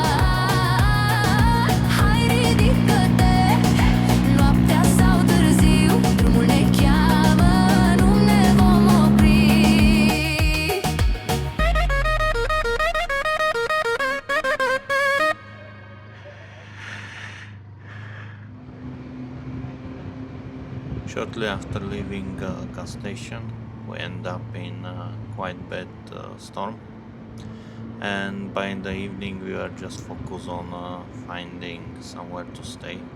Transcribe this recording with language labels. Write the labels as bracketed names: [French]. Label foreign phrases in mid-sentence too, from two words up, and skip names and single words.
[Romanian] Hai, ridică-te, noaptea sau târziu, drumul ne cheamă, nu ne vom opri. [English] Shortly after leaving gas station, we end up in a quite bad storm, and by the evening we were just focused on finding somewhere to stay.